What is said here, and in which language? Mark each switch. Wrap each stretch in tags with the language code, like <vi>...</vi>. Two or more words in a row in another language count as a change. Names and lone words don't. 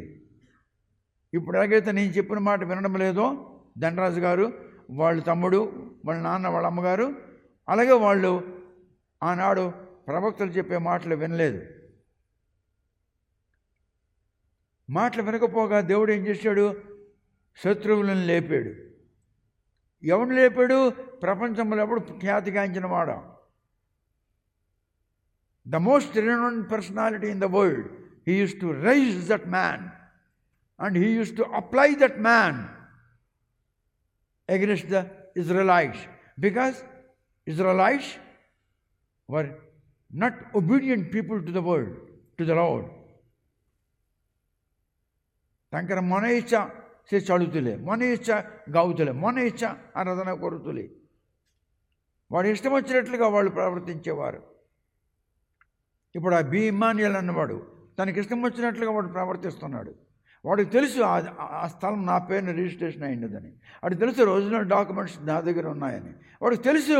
<te>ఇప్పుడు ఎలాగైతే నేను చెప్పిన మాట వినడం లేదో దండరాజు గారు, వాళ్ళ తమ్ముడు, వాళ్ళ నాన్న, వాళ్ళ అమ్మగారు, అలాగే వాళ్ళు ఆనాడు ప్రవక్తలు చెప్పే మాటలు వినలేదు. మాటలు వినకపోగా దేవుడు ఏం చేశాడు? శత్రువులను లేపాడు. ఎవరిని లేపాడు? ప్రపంచంలో ఎవడు ఖ్యాతిగాంచిన వాడ,</te> <en>the most renowned personality in the world, he used to raise that man and he used to apply that man against the Israelites, because Israelites were not obedient people to the word, to the Lord.</en> <or>ତାଙ୍କର ମନ ଇଚ୍ଛା ସେ ଚଳୁଥିଲେ, ମନ ଇଚ୍ଛା ଗାଉଥିଲେ, ମନ ଇଚ୍ଛା ଆରାଧନା କରୁଥିଲେ.</or> <te>వాడు ఇష్టం వచ్చినట్లుగా వాళ్ళు ప్రవర్తించేవారు. ఇప్పుడు ఆ ఇమ్మాన్యుయల్ అన్నవాడు తనకి ఇష్టం వచ్చినట్లుగా వాడు ప్రవర్తిస్తున్నాడు. వాడికి తెలుసు ఆ స్థలం నా పేరుని రిజిస్ట్రేషన్ అయినదని, వాడికి తెలుసు</te> <en>original documents</en> <te>నా దగ్గర ఉన్నాయని, వాడికి తెలుసు.</te>